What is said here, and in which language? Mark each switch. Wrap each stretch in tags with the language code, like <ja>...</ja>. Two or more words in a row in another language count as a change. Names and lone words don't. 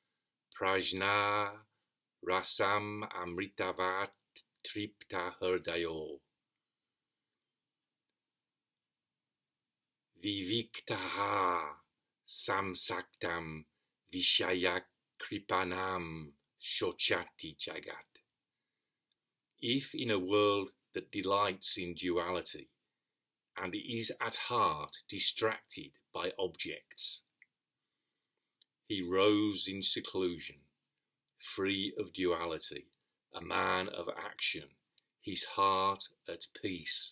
<sa>prajñā-rasam amṛtavat tṛpta-hṛdayo viviktaḥ saṁsaktaṁ viṣaya-kṛpaṇaṁ śocati jagat.</sa> <en>If in a world that delights in duality and is at heart distracted by objects, he roves in seclusion, free of duality, a man of action, his heart at peace.</en>